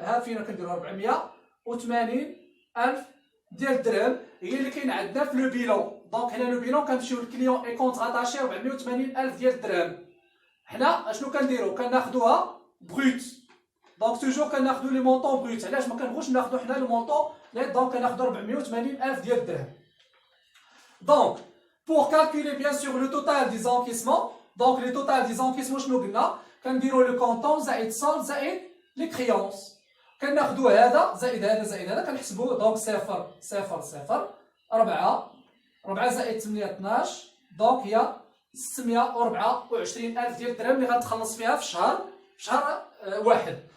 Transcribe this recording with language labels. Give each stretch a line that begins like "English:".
Arabic: ها فينا كنديروا 480,000 ديال الدرهم هي اللي كاين عندنا في لو بيلون. دونك حنا لو بيلون كنمشيو للكليون اي كونت راتاشي 480,000 ديال الدرهم. حنا اشنو كنديروا؟ كناخذوها بروت. دونك توجور كناخذو لي مونطون بروت. علاش ما كنبغوش ناخذو حنا لو مونطون نيت؟ دونك كناخذو 480,000 ديال الدرهم.
French: دونك pour calculer bien sûr le total des encaissements. Donc le total des encaissements
Arabic: شنو قلنا؟ كنديرو لو كونطون زائد سولد زائد لي كريونس. كناخذو هذا زائد هذا زائد هذا كنحسبوه. دونك 0 0 0 4 4 زائد 8 12 دونك هي 624,000 ديال الدرهم اللي غتخلص فيها في شهر واحد.